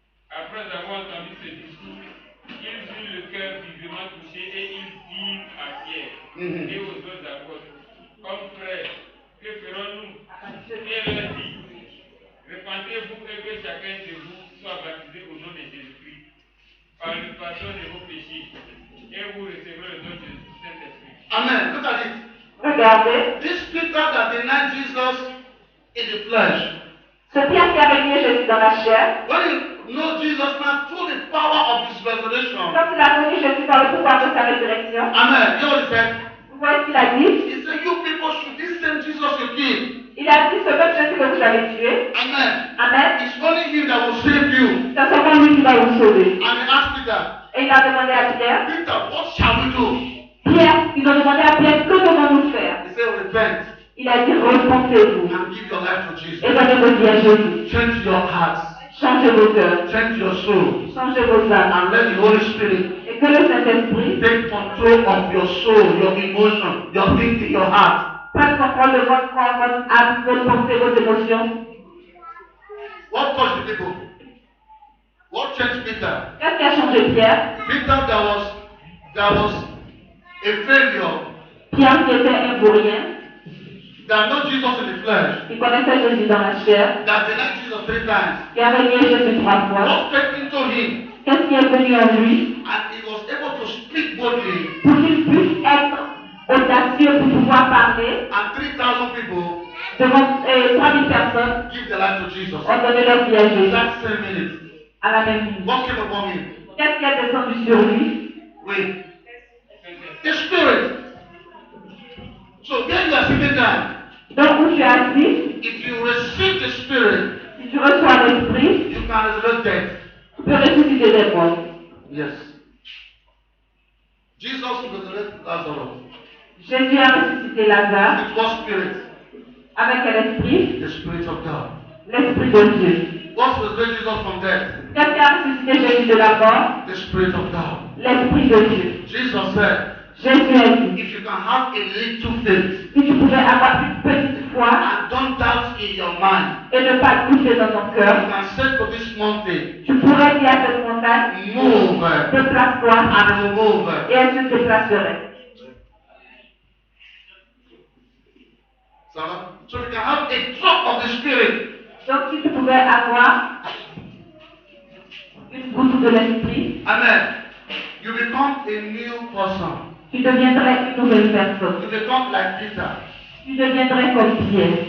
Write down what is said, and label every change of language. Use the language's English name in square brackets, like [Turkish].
[French] Après avoir entendu ce discours, ils eurent le cœur vivement touché et ils dirent à Pierre et aux autres apôtres, comme frères, que ferons-nous? Pierre leur dit, repentez-vous et que chacun de vous soit baptisé au nom de Jésus-Christ, par le pardon de vos péchés, et vous recevrez le don du Saint-Esprit. [English] Amen. Look at it. [French] Regardez. [English] This Peter that denied Jesus in the flesh. [French] Ce Pierre qui a renié Jésus dans la chair, [English] When you know Jesus now through the power of his resurrection. [French] quand il a connu Jésus par le pouvoir de sa résurrection, [English] Amen. You know what he said? [French] vous voyez ce qu'il a dit? [English] He said, you people should this same Jesus you killed. [French] Il a dit ce même Jésus que vous avez tué. Amen. Amen. [English] It's only him that will save you. [French] C'est seulement lui qui va vous sauver. [English] And he asked Peter, [French] Et il a demandé à Pierre, [English] Peter, what shall we do? [French] Pierre, ils ont demandé à Pierre, que devons-nous faire? [English] He said, repent [French] Il a dit, repentez-vous [English] and give your life to Jesus. [French] et donnez votre vie à Jésus. [English] Change your hearts. [French] Changez vos cœurs, [English] Change your soul. [French] changez vos âmes. [English] And let the Holy Spirit [French] Et que le Saint-Esprit [English] take control of your soul, your emotion, your thinking, your heart. [French] prenne contrôle de votre corps, votre âme, vos pensées, vos émotions. [English] What touched the people? What changed Peter? [French] Qu'est-ce qui a changé Pierre? [English] Peter that was a failure, [French] Pierre qui était un vaurien, [English] that know Jesus in the flesh, [French] qui connaissait Jésus dans la chair, [English] that denied Jesus 3 times, [French] qui a renié Jésus 3 fois. [English] what came into him, [French] Qu'est-ce qui est venu en lui [English] and he was able to speak boldly, [French] pour qu'il puisse être audacieux pour pouvoir parler [English] and 3,000 people [French] devant 3000 personnes [English] give their life to Jesus. [French] ont donné leur vie à Jésus [English] That same minute, [French] à la même minute. [English] what came upon him? [French] Qu'est-ce qui est descendu sur lui? [English] Wait, the Spirit. So when you are sitting down, [French] Donc où tu es assis, [English] if you receive the Spirit, [French] si tu reçois l'Esprit, [English] you can resurrect death. [French] tu peux ressusciter des morts. [English] Yes. Jesus resurrected Lazarus. [French] Jésus a ressuscité Lazare [English] With what spirit? [French] avec quel esprit? [English] The Spirit of God. [French] L'Esprit de Dieu. [English] What resurrected Jesus from death? [French] Qu'est-ce qui a ressuscité Jésus de la mort? [English] The Spirit of God. [French] L'Esprit de Dieu. [English] Jesus said, [French] Jésus a dit, [English] if you can have a little faith [French] si tu pouvais avoir une petite foi [English] and don't doubt in your mind, [French] et ne pas douter dans ton [English] you [French] cœur, [English] can say to this mountain, [French] tu pourrais dire à cette montagne, [English] move, [French] déplace-toi, [English] and it will move. [French] et elle se déplacerait. [English] So you can have a drop of the Spirit. [French] Donc si tu pouvais avoir une goutte de l'Esprit, [English] Amen. You become a new person. [French] tu deviendrais une nouvelle personne. [English] You become like Peter. [French] Tu deviendrais comme Pierre.